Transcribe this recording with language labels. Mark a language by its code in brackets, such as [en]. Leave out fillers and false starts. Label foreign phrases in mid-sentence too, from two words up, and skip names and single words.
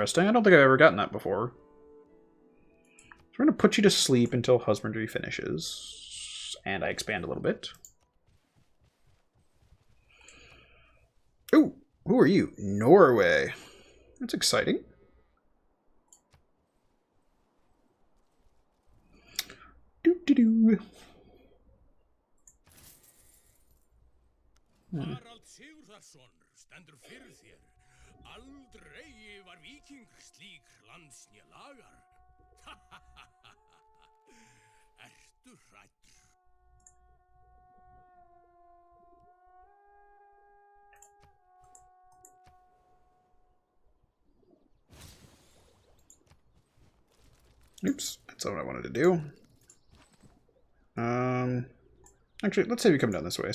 [en] I don't think I've ever gotten that before. So we're going to put you to sleep until husbandry finishes. And I expand a little bit. Ooh, who are you? Norway. That's exciting. Doo-doo-doo. [is] Harald Sigurðarson stendur fyrir þér. Aldrei var víking slík lands né lagar. Ertu hræddur? [en] Oops, that's not what I wanted to do. Actually, let's say we come down this way.